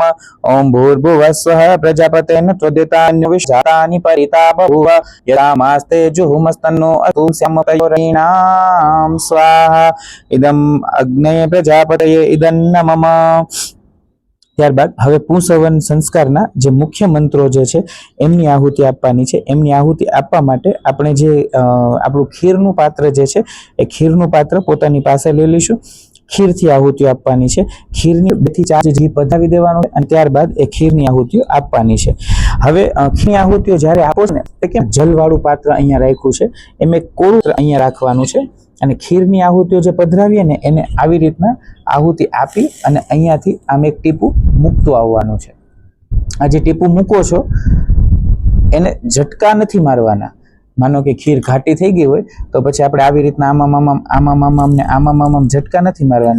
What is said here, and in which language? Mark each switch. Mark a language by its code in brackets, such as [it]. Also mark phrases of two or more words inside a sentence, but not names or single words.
[sa] ओम भूर्भुवस्व प्रजापतेन त्वदितान्यविष्टानि परिता बभूव यदामास्ते जुहुमस्तन्नो अतुस्यमतयोरीणां स्वाहा इदम अग्ने प्रजापतये इदन्नमम। [gu] ત્યારબાદ હવે પુંસવન સંસ્કારના જે મુખ્ય મંત્રો જે છે એમની આહુતિ આપવાની છે। એમની આહુતિ આપવા માટે આપણે જે આપણું ખીરનું પાત્ર જે છે એ ખીરનું પાત્ર પોતાની પાસે લઈ લઈશું। ખીરથી આહુતિ આપવાની છે। ખીરની 2 થી 4 ઘી પધરાવી દેવાનો છે અને ત્યારબાદ એ ખીરની આહુતિ આપવાની છે। હવે ખીરની આહુતિઓ જ્યારે આપો છે ને તે કે જલવાળું પાત્ર અહીંયા રાખ્યું છે એમ એક કોરું અહીંયા રાખવાનું છે અને ખીરની આહુતિઓ જે પધરાવીએ ને એને આવી રીતના આહુતિ આપી અને અહીંયાથી આમ એક ટીપું મૂકતું આવવાનું છે। આ જે ટીપું મૂકો છો એને ઝટકા નથી મારવાના, માનો કે ખીર ઘાટી થઈ ગઈ હોય તો પછી આપણે આવી રીતના આમાં ઝટકા નથી મારવાના.